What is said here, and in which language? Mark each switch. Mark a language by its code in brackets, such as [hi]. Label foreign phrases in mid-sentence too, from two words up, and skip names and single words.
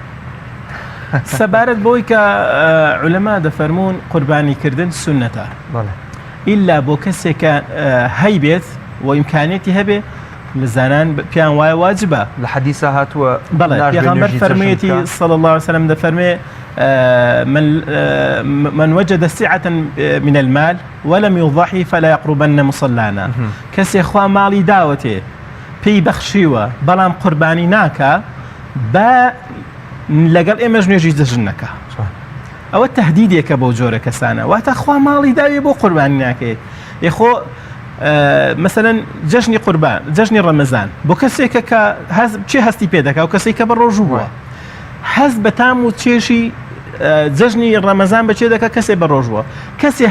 [ckb] سەبارەت بۆی کە عولەما دەفەرمون قوربانیکردن سونەتە، ئیلا بۆ کەسێکە هەی بێت و ئیمکانێتی هەبێ لە زانان پیان وایە واجبە. لە حەدیثە هاتووە پێغەمبەر فەرموویەتی [ar] صلی الله عليه وسلم [ckb] دەفەرمێ [ar] من وجد سعة من المال ولم يضحي فلا يقربن مصلانا. [ckb] کەسێ خوا ماڵی داوەتێ پێی بەخشیوە بەڵام قوربانی ناکە بە لەگەڵ ئێمەش نوێژی جەژن نەکە. ئەوە تەهدیدێکە بۆ جۆرە کەسانە، واتە خوا ماڵی داوێ بۆ قوربانی ناکەیت. یخۆ مثلەن جەژنی قوربان، جەژنی ڕەمەزان بۆ کەسێکە کە چێ هەستی پێ دەکا و کەسێک کە بە ڕۆژوو بووە هەست بە تام و چێشی جەژنی ڕەمەزان بەچێ دەکا کەسێ بە ڕۆژووە.